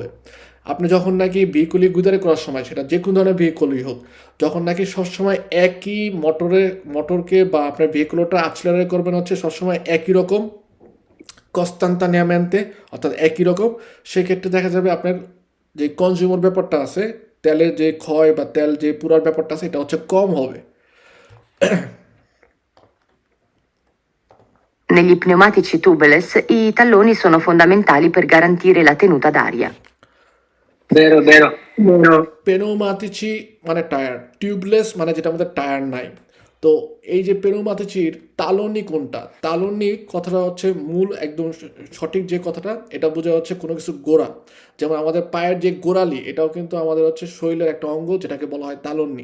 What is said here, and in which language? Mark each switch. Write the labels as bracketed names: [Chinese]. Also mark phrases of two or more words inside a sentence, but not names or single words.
[Bangla] আপনি যখন নাকি ভেহিকলি গুদারে করার সময়, সেটা যে কোনো ধরনের ভেহিকলই হোক, যখন নাকি সবসময় একই মোটরকে বা আপনার ভেহিকলটা আক্সেলারেট করবেন হচ্ছে সবসময় একই রকম, কনস্টান্টানিয়ামেন্টে, অর্থাৎ একই রকম, সেক্ষেত্রে দেখা যাবে আপনার যে কনজিউমার ব্যাপারটা আছে, তেলের যে ক্ষয় বা তেল যে পুরার ব্যাপারটা আছে, এটা হচ্ছে কম হবে। [Italian] Negli pneumatici tubeless i talloni sono fondamentali per garantire la tenuta d'aria. Vero, vero. Vero. [Bangla] পেনোমাতিচি মানে টায়ার, টিউবলেস মানে যেটা আমাদের টায়ার নাই। তো এই যে [Italian] pneumatici talloni [Bangla] কোনটা, তালনি কথাটা হচ্ছে মূল একদম সঠিক যে কথাটা, এটা বোঝা হচ্ছে কোনো কিছু গোড়া। যেমন আমাদের পায়ের যে গোড়ালি, এটাও কিন্তু আমাদের হচ্ছে শরীরের একটা অঙ্গ, যেটাকে বলা হয় তালনি।